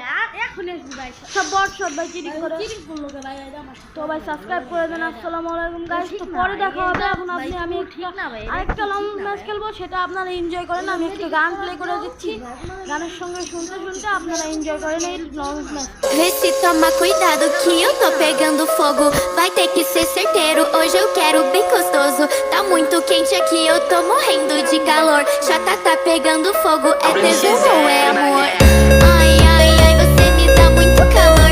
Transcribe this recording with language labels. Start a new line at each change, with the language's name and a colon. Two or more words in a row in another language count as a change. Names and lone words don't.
Bangla: আর এখন এসে ভাই সব বট সব ভাই চিটিং করে করলো ভাই। তো ভাই সাবস্ক্রাইব করে দেন।
Arabic: السلام عليكم
Bangla: গাইস। তো পরে দেখা হবে। এখন আমি আরেকটা
English: long match
Bangla: খেলবো, সেটা আপনারা এনজয় করেন। আমি একটু গান প্লে করে দিচ্ছি, গানের সঙ্গে শুনতে শুনতে আপনারা এনজয় করেন এই
English: long match.
Portuguese: Vê se toma cuidado que eu tô pegando fogo. Vai ter que ser certeiro, hoje eu quero bem gostoso. Tá muito quente aqui, eu tô morrendo de calor. Chata tá pegando fogo, é tesão ou é amor? Ai, ai, ai, você me dá muito calor.